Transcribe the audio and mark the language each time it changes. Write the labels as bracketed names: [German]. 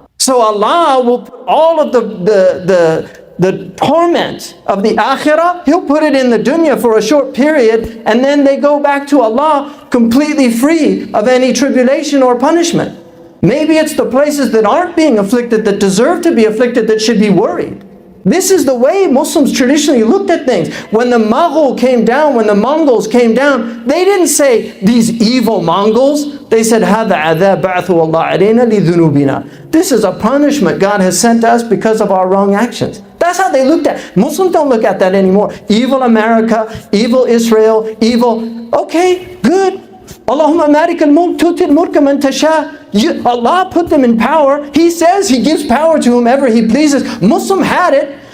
[English] So Allah will put all of the torment of the akhirah, He'll put it in the dunya for a short period, and then they go back to Allah completely free of any tribulation or punishment. Maybe it's the places that aren't being afflicted, that deserve to be afflicted, that should be worried. This is the way Muslims traditionally looked at things. When the Mughal came down, when the Mongols came down, they didn't say, these evil Mongols. [Arabic] They said, هَذَا عَذَابَ بَعْثُ اللَّهِ عَلَيْنَا لِذُنُوبِنَا. [English] This is a punishment God has sent to us because of our wrong actions. That's how they looked at it. Muslims don't look at that anymore. Evil America, evil Israel, evil. Okay, good. [Arabic] Allahumma marik al-mulk tu'ti al-mulka man tasha. [English] Allah put them in power. He says He gives power to whomever He pleases. Muslim had it.